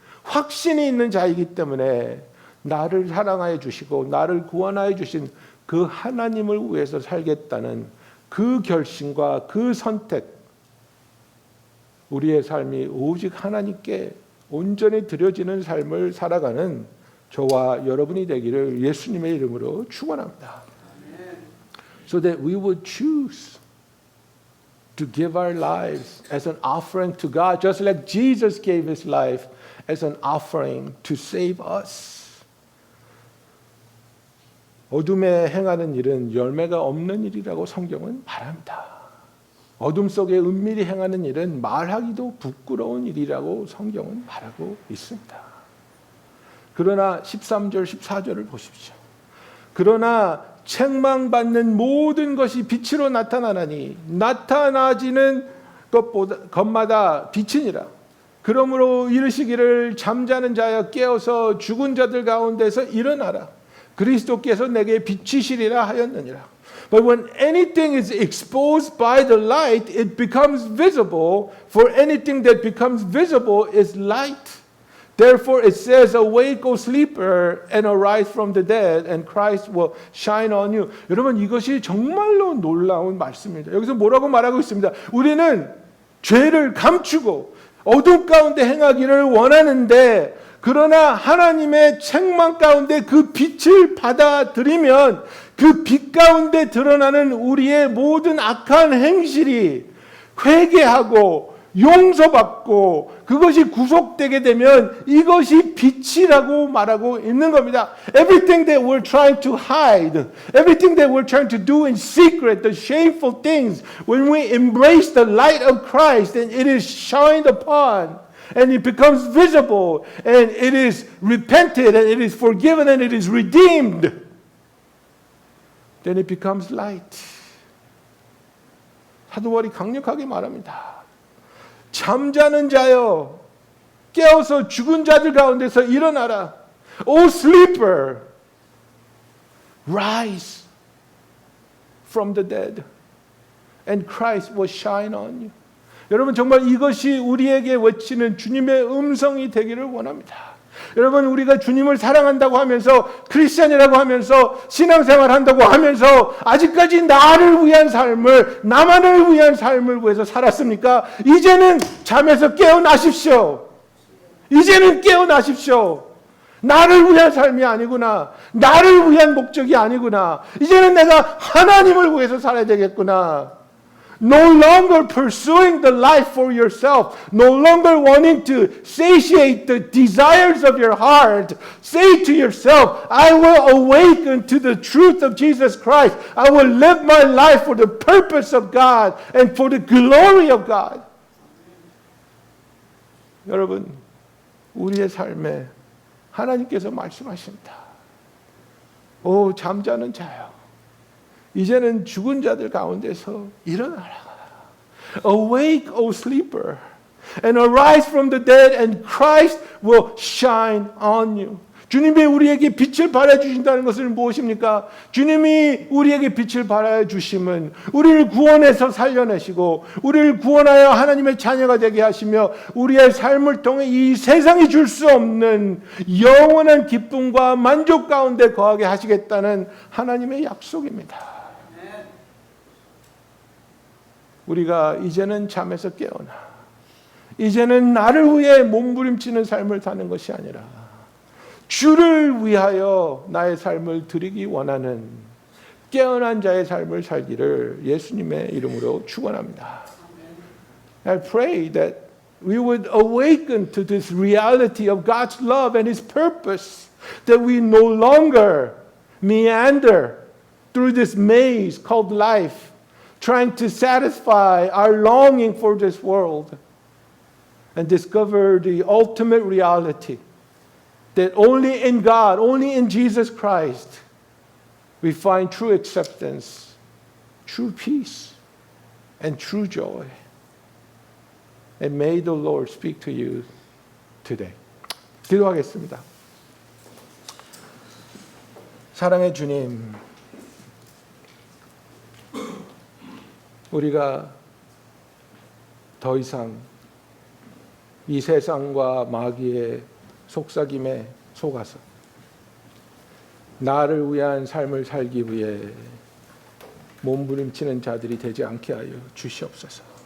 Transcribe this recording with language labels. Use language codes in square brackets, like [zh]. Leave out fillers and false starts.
[ko] 확신이 있는 자이기 때문에 나를 사랑하여 주시고 나를 구원하여 주신 그 하나님을 위해서 살겠다는 그 결심과 그 선택, 우리의 삶이 오직 하나님께 온전히 드려지는 삶을 살아가는 저와 여러분이 되기를 예수님의 이름으로 축원합니다. [en] So that we would choose to give our lives as an offering to God, just like Jesus gave his life as an offering to save us. [ko] 어둠에 행하는 일은 열매가 없는 일이라고 성경은 말합니다. 어둠 속에 은밀히 행하는 일은 말하기도 부끄러운 일이라고 성경은 말하고 있습니다. 그러나 13절, 14절을 보십시오. 그러나 책망받는 모든 것이 빛으로 나타나나니 나타나지는 것마다 빛이니라. 그러므로 이르시기를 잠자는 자여 깨어서 죽은 자들 가운데서 일어나라. 그리스도께서 내게 비치시리라 하였느니라. [en] But when anything is exposed by the light, it becomes visible. For anything that becomes visible is light. Therefore it says, awake, O sleeper, and arise from the dead, and Christ will shine on you. [ko] 여러분, 이것이 정말로 놀라운 말씀입니다. 여기서 뭐라고 말하고 있습니다. 우리는 죄를 감추고 어둠 가운데 행하기를 원하는데, 그러나 하나님의 책망 가운데 그 빛을 받아들이면 그 빛 가운데 드러나는 우리의 모든 악한 행실이 회개하고 용서받고 그것이 구속되게 되면 이것이 빛이라고 말하고 있는 겁니다. [en] Everything that we're trying to hide, everything that we're trying to do in secret, the shameful things, when we embrace the light of Christ and it is shined upon, and it becomes visible, and it is repented, and it is forgiven, and it is redeemed, then it becomes light. [ko] 사도 바울이 강력하게 말합니다. 잠자는 자여 깨어서 죽은 자들 가운데서 일어나라. [en] O sleeper, rise from the dead, and Christ will shine on you. [ko] 여러분, 정말 이것이 우리에게 외치는 주님의 음성이 되기를 원합니다. 여러분, 우리가 주님을 사랑한다고 하면서, 크리스찬이라고 하면서, 신앙생활 한다고 하면서 아직까지 나를 위한 삶을, 나만을 위한 삶을 위해서 살았습니까? 이제는 잠에서 깨어나십시오. 이제는 깨어나십시오. 나를 위한 삶이 아니구나. 나를 위한 목적이 아니구나. 이제는 내가 하나님을 위해서 살아야 되겠구나. [en] No longer pursuing the life for yourself. No longer wanting to satiate the desires of your heart. Say to yourself, I will awaken to the truth of Jesus Christ. I will live my life for the purpose of God and for the glory of God. [ko] 여러분, 우리의 삶에 하나님께서 말씀하십니다. 오, 잠자는 자요, 이제는 죽은 자들 가운데서 일어나라. [en] Awake, O sleeper, and arise from the dead, and Christ will shine on you. [ko] 주님이 우리에게 빛을 발해주신다는 것은 무엇입니까? 주님이 우리에게 빛을 발해주심은 우리를 구원해서 살려내시고 우리를 구원하여 하나님의 자녀가 되게 하시며 우리의 삶을 통해 이 세상이 줄 수 없는 영원한 기쁨과 만족 가운데 거하게 하시겠다는 하나님의 약속입니다. 우리가 이제는 잠에서 깨어나 이제는 나를 위해 몸부림치는 삶을 사는 것이 아니라 주를 위하여 나의 삶을 드리기 원하는 깨어난 자의 삶을 살기를 예수님의 이름으로 축원합니다. [en] I pray that we would awaken to this reality of God's love and His purpose, that we no longer meander through this maze called life, trying to satisfy our longing for this world, and discover the ultimate reality that only in God, only in Jesus Christ, we find true acceptance, true peace, and true joy. And may the Lord speak to you today. [ko] 기도하겠습니다. 사랑의 주님, 우리가 더 이상 이 세상과 마귀의 속삭임에 속아서 나를 위한 삶을 살기 위해 몸부림치는 자들이 되지 않게 하여 주시옵소서.